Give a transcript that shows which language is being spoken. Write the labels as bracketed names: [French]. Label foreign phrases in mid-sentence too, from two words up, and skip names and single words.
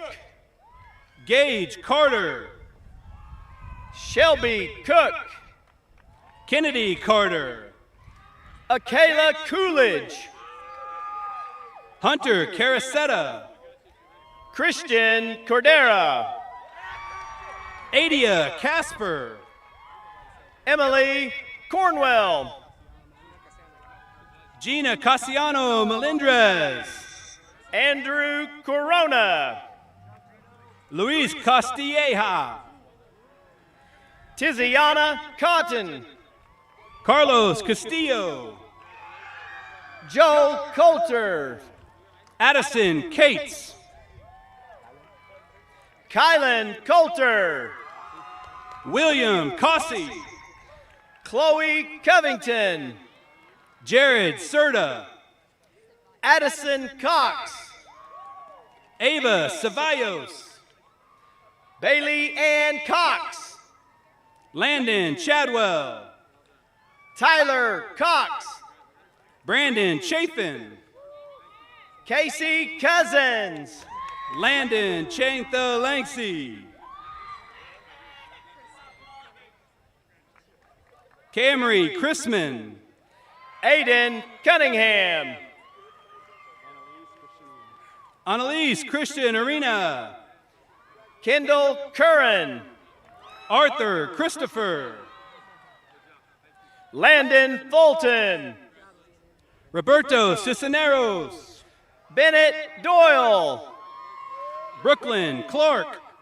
[English] Gage Carter. Shelby Cook. Kennedy Carter. Akayla Coolidge. Hunter Caracetta. Christian Cordera. Adia Casper. Emily Cornwell. Gina Casiano Melendrez. Andrew Corona. Luis Castilleja. Tiziana Cotton. Carlos Castillo. Joel Coulter. Addison Cates. Kylan Coulter. William Cossey. Chloe Covington. Jared Serta. Addison Cox. Ava Ceballos. Bailey Ann Cox. Landon Chadwell. Tyler Cox. Brandon Chafin. Casey Cousins. Landon Chantha Lanksey. Camry Chrisman. Aiden Cunningham. Annalise Christian Arena. Kendall Curran. Arthur Christopher. Landon Fulton. Roberto Cisneros. Bennett Doyle. Brooklyn Clark.